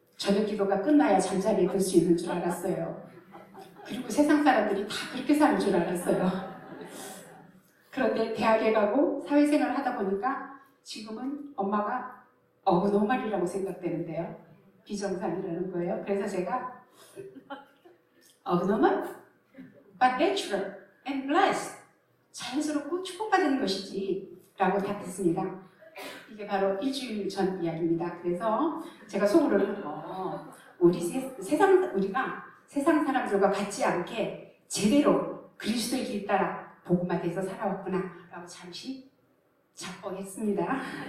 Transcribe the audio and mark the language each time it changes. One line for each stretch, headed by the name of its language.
Korean: 저녁 기도가 끝나야 잠자리에 들 수 있는 줄 알았어요. 그리고 세상 사람들이 다 그렇게 사는 줄 알았어요. 그런데 대학에 가고 사회생활을 하다 보니까 지금은 엄마가 어그노멀이라고 생각되는데요. 비정상이라는 거예요. 그래서 제가
English: abnormal, but natural and blessed.
Korean: 자연스럽고 축복받은 것이지 라고 답했습니다. 이게 바로 일주일 전 이야기입니다. 그래서 제가 속으로는 우리가 세상 사람들과 같지 않게 제대로 그리스도의 길 따라 복음화 돼서 살아왔구나 라고 잠시 자뻑했습니다.